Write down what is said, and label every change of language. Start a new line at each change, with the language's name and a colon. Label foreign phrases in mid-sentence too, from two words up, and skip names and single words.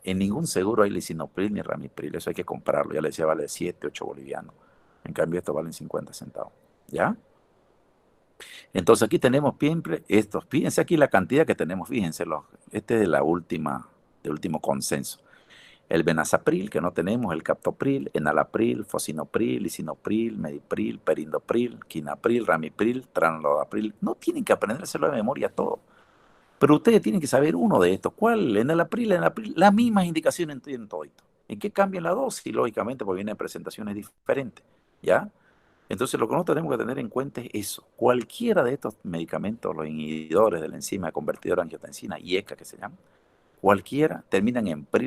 Spanish: En ningún seguro hay lisinopril ni ramipril, eso hay que comprarlo. Ya le decía, vale 7, 8 bolivianos. En cambio, estos valen 50 centavos. ¿Ya? Entonces aquí tenemos siempre estos. Fíjense aquí la cantidad que tenemos, fíjense, este es de del último consenso. El benazapril, que no tenemos, el captopril, enalapril, fosinopril, lisinopril, medipril, perindopril, quinapril, ramipril, tranlodapril. No tienen que aprendérselo de memoria todo. Pero ustedes tienen que saber uno de estos. ¿Cuál? Enalapril, las mismas indicaciones tienen todo esto. ¿En qué cambian la dosis? Lógicamente, porque vienen presentaciones diferentes. ¿Ya? Entonces, lo que nosotros tenemos que tener en cuenta es eso. Cualquiera de estos medicamentos, los inhibidores de la enzima convertidora de angiotensina, IECA que se llama, cualquiera terminan en pril.